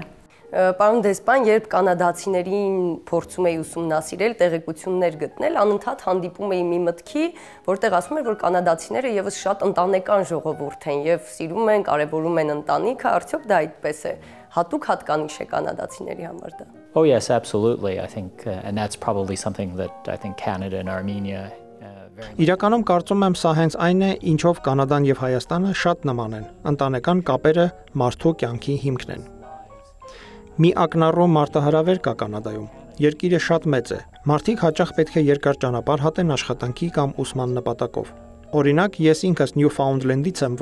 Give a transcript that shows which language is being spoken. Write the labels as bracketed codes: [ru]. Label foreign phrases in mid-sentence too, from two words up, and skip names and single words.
[hy] Պարոն դեսպան, երբ կանադացիներին փորձում էի ուսումնասիրել, տեղեկություններ գտնել, անընդհատ հանդիպում էի մի մտքի, որտեղ ասում էր, որ կանադացիները եւս շատ ընտանեկան ժողովուրդ են եւ սիրում են, կարեւորում են ընտանիքը, արդյոք դա այդպես է։ Հատուկ հատկանիշ է կանադացիների համար դա։ [en] Oh yes, absolutely. I think and that's probably something that I think Canada and Armenia [hy] Իրականում կարծում եմ սա հենց այն է, ինչով Կանադան եւ Հայաստանը շատ նման են։ Ընտանեկան կապերը մարդու կյանքի հիմքն են։ Մի ակնառու մարտահրավեր կա Կանադայում։ Երկիրը շատ մեծ է։ Մարդիկ հաճախ պետք է երկար ճանապարհ հատեն աշխատանքի կամ ուսման նպատակով։ Օրինակ, ես ինքս Նյուֆաունդլենդից եմ,